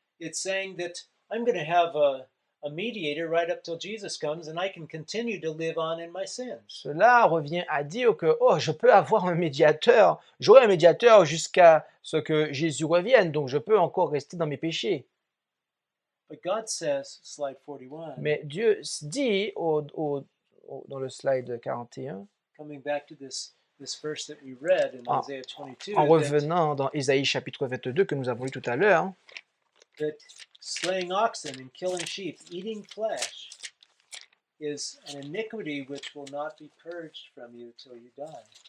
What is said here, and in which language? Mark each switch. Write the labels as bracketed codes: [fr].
[en] It's saying that I'm going to have a mediator right up till Jesus comes, and I can continue to live on in my sins. [fr] Cela revient à dire que je peux avoir un médiateur, j'aurai un médiateur jusqu'à ce que Jésus revienne, donc je peux encore rester dans mes péchés. [en] But God says, slide 41, [fr] Mais Dieu dit dans le slide 41, [en] coming back to this verse that we read in Ah, Isaiah 22, [fr] en revenant dans Ésaïe chapitre 22 que nous avons lu tout à l'heure, [en] that slaying oxen and killing sheep, eating flesh, is an iniquity which will not be purged from you till you die.